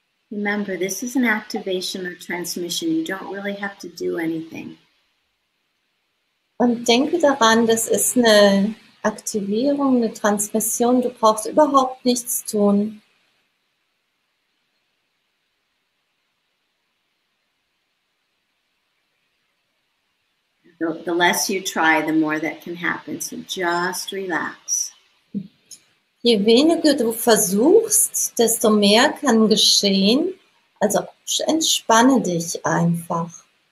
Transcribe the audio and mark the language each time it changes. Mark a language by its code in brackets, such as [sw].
[en] Remember, this is an activation or transmission. You don't really have to do anything. [de] Und denke daran, das ist eine Aktivierung, eine Transmission. Du brauchst überhaupt nichts tun. [en] The less you try, the more that can happen. So just relax. [de] Je weniger du versuchst, desto mehr kann geschehen. Also entspanne dich einfach.